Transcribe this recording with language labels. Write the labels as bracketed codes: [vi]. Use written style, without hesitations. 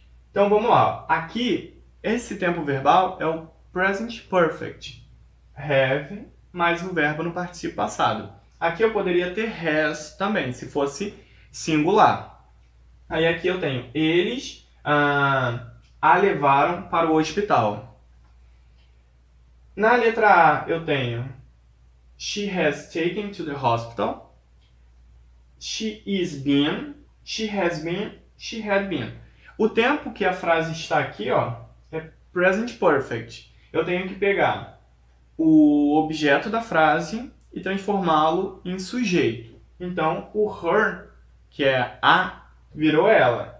[pt] Então vamos lá. Aqui, esse tempo verbal é o present perfect. Have mais o verbo no particípio passado. Aqui eu poderia ter has também, se fosse singular. Aí aqui eu tenho eles a levaram para o hospital. Na letra A eu tenho [en] she has taken to the hospital. She is been. She has been. She had been. [pt] O tempo que a frase está aqui, ó, é present perfect. Eu tenho que pegar o objeto da frase e transformá-lo em sujeito. Então, o her, que é a, virou ela.